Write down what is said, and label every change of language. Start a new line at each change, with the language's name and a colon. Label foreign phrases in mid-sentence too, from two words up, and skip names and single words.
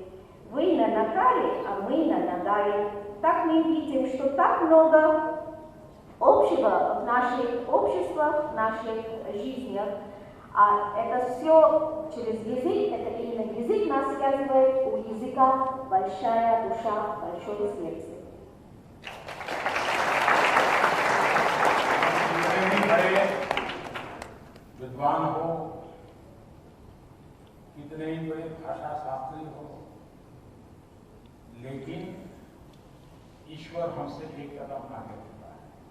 Russian: Вы на нагаре, а мы на нагаре. Так мы видим, что так много общего в наших обществах, в наших жизнях. А это все через язык, это именно язык нас связывает, у языка большая душа, большое сердце.
Hindi: विद्वान हो, कितने ही बड़े भाषा शास्त्री हो, लेकिन ईश्वर हमसे एक कदम आगे होता है।